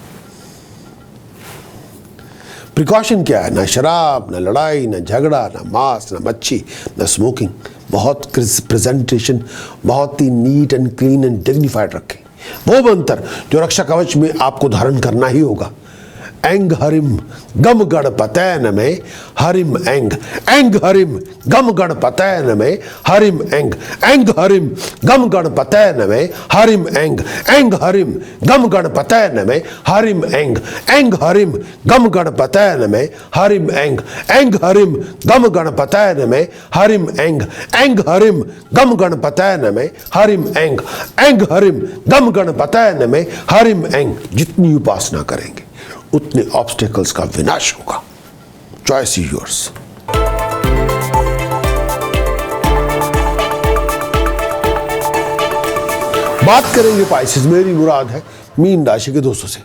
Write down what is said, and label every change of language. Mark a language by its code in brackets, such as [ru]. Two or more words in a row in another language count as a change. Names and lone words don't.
[hi] प्रिकॉशन क्या है? ना शराब, ना लड़ाई, ना झगड़ा, ना मांस, ना मच्छी, ना स्मोकिंग। बहुत प्रेजेंटेशन बहुत ही [en] neat and clean and dignified [hi] रखें। वो मंत्र जो रक्षा कवच में आपको धारण करना ही होगा। [sa] एंग हरिम गम गणपतय में हरिम एंग, एंग हरिम गम गणपतय में हरिम एंग, एंग हरिम गम गणपतय में हरिम एंग, एंग हरिम गम गणपतय में हरिम एंग, एंग हरिम गम गणपतय में हरिम एंग, एंग हरिम गम गणपतय में हरिम एंग, एंग हरिम गम गणपतय में हरिम एंग, एंग हरिम गम गणपतय में हरिम एंग। [hi] जितनी उपासना करेंगे उतने ऑब्स्टेकल्स का विनाश होगा। [en] Choice is yours. [hi] बात करेंगे पाइसेस, मेरी मुराद है मीन राशि के दोस्तों से।